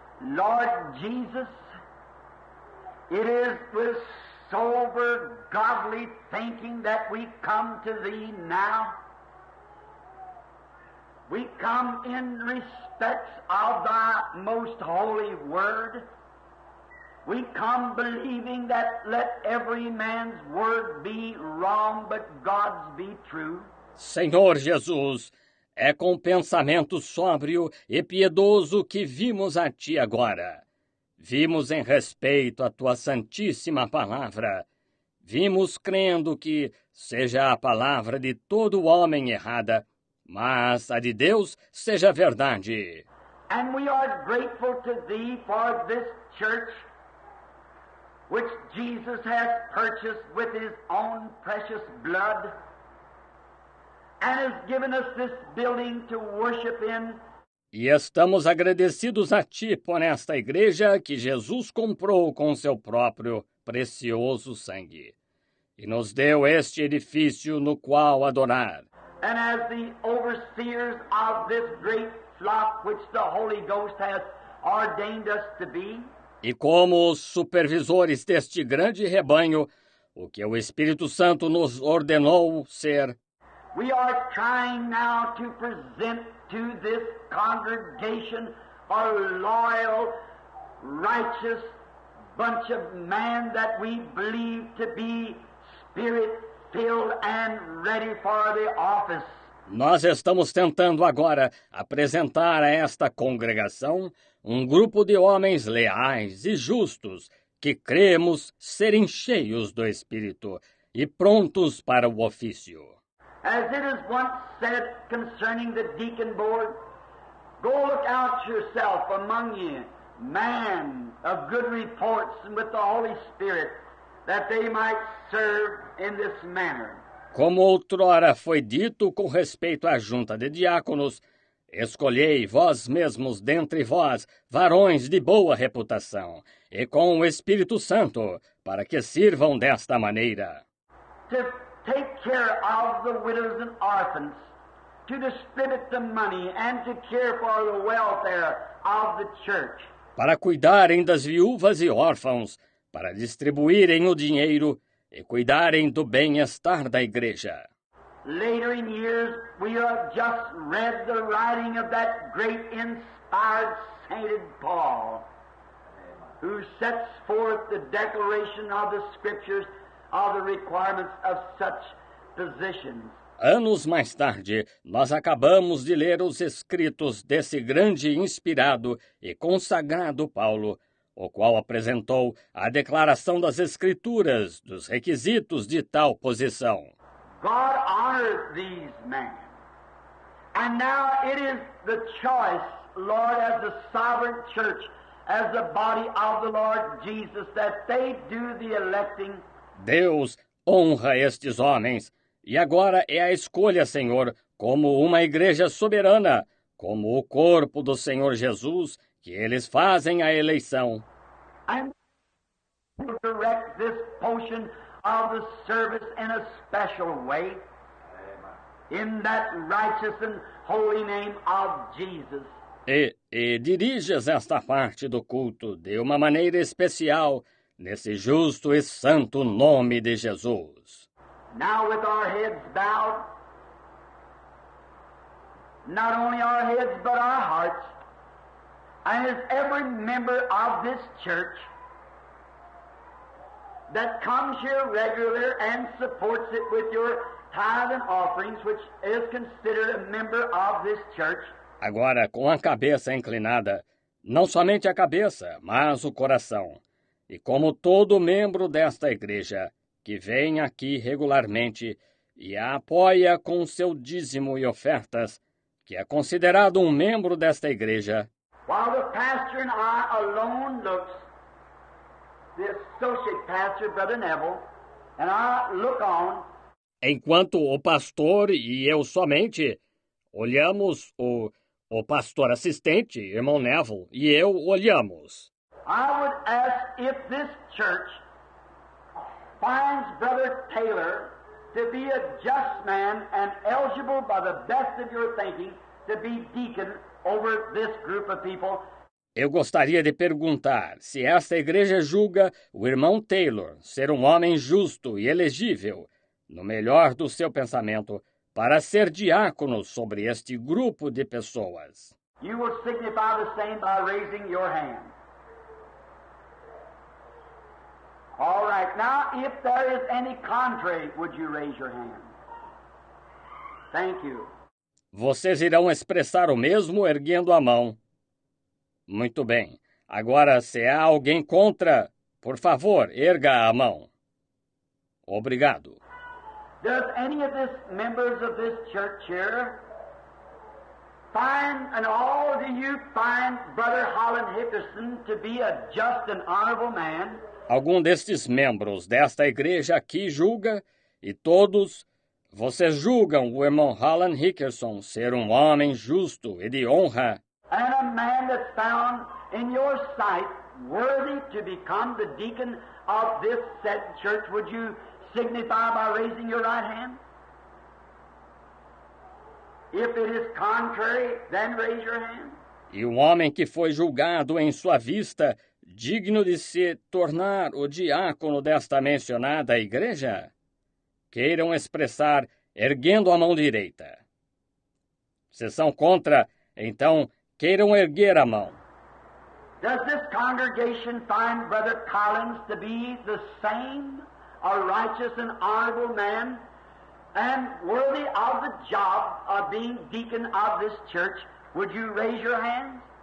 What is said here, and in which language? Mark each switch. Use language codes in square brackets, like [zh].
[en] Lord Jesus, it is with sober, godly thinking that we come to Thee now. We come in respects of Thy most holy word. We come believing that let every man's word be wrong, but God's be true. [pt] Senhor Jesus, é com pensamento sóbrio e piedoso que vimos a Ti agora. Vimos em respeito à Tua santíssima palavra. Vimos crendo que seja a palavra de todo homem errada, mas a de Deus seja verdade. [en] And we are grateful to Thee for this church which Jesus has purchased with His own precious blood and has given us this building to worship in. [pt] E estamos agradecidos a Ti por esta igreja que Jesus comprou com seu próprio precioso sangue. E nos deu este edifício no qual adorar. [en] And as the overseers of this great flock which the Holy Ghost has ordained us to be, [pt] E como os supervisores deste grande rebanho, o que o Espírito Santo nos ordenou ser, [en] we are trying now to present to this congregation a loyal, righteous bunch of men that we believe to be Spirit-filled and ready for the office. [pt] nós estamos tentando agora apresentar a esta congregação um grupo de homens leais e justos que cremos serem cheios do Espírito e prontos para o ofício. [en] As it is once said concerning the deacon board, go look out yourself among you, man of good reports and with the Holy Spirit, that they might serve in this manner. [pt] Como outrora foi dito com respeito à junta de diáconos, escolhei vós mesmos dentre vós varões de boa reputação, e com o Espírito Santo, para que sirvam desta maneira. [en] To take care of the widows and orphans, to distribute the money and to care for the welfare of the church. [pt] Para cuidarem das viúvas e órfãos, para distribuírem o dinheiro e cuidarem do bem-estar da igreja. [en] Later in years, we have just read the writing of that great inspired sainted Paul, who sets forth the declaration of the Scriptures of the requirements of such positions. [pt] Anos mais tarde, nós acabamos de ler os escritos desse grande inspirado e consagrado Paulo, o qual apresentou a declaração das Escrituras dos requisitos de tal posição. [en] God honored these men. And now it is the choice, Lord, as the sovereign church, as the body of the Lord Jesus, that they do the electing. [pt] Deus honra estes homens, e agora é a escolha, Senhor, como uma igreja soberana, como o corpo do Senhor Jesus, que eles fazem a eleição. [en] And direct this portion of the service in a special way, in that righteous and holy name of Jesus. [pt] E diriges esta parte do culto de uma maneira especial, nesse justo e santo nome de Jesus. [en] Now with our heads bowed, not only our heads but our hearts, and as every member of this church that comes here regular and supports it with your tithe and offerings, which is considered a member of this church. [pt] Agora, com a cabeça inclinada, não somente a cabeça, mas o coração. E como todo membro desta igreja, que vem aqui regularmente e a apoia com seu dízimo e ofertas, que é considerado um membro desta igreja. [en] While the pastor and I alone looks, the associate pastor, Brother Neville, and I look on. [pt] Enquanto o pastor e eu somente olhamos, o pastor assistente, irmão Neville, e eu olhamos. [en] I would ask if this church finds Brother Taylor to be a just man and eligible by the best of your thinking to be deacon over this group of people. [pt] Eu gostaria de perguntar se esta igreja julga o irmão Taylor ser um homem justo e elegível, no melhor do seu pensamento, para ser diácono sobre este grupo de pessoas. [en] You will signify the same by raising your hand. All right. Now, if there is any contrary, would you raise your hand? Thank you. [pt] Vocês irão expressar o mesmo erguendo a mão. Muito bem. Agora, se há alguém contra, por favor, erga a mão. Obrigado. [en] Does any of these members of this church here find, and all do you find Brother Holland Hickerson to be a just and honorable man? [pt] Algum destes membros desta igreja aqui julga, e todos, vocês julgam o irmão Holland Hickerson ser um homem justo e de honra. [en] And a man that's found in your sight worthy to become the deacon of this said church, would you signify by raising your right hand? If it is contrary, then raise your hand. [pt] E um homem que foi julgado em sua vista, digno de se tornar o diácono desta mencionada igreja? Queiram expressar erguendo a mão direita. Se são contra, então queiram erguer a mão. [en] Does this congregation find Brother Collins to be the same, a righteous and honorable man, and worthy of the job of being deacon of this church? Would you raise your hands?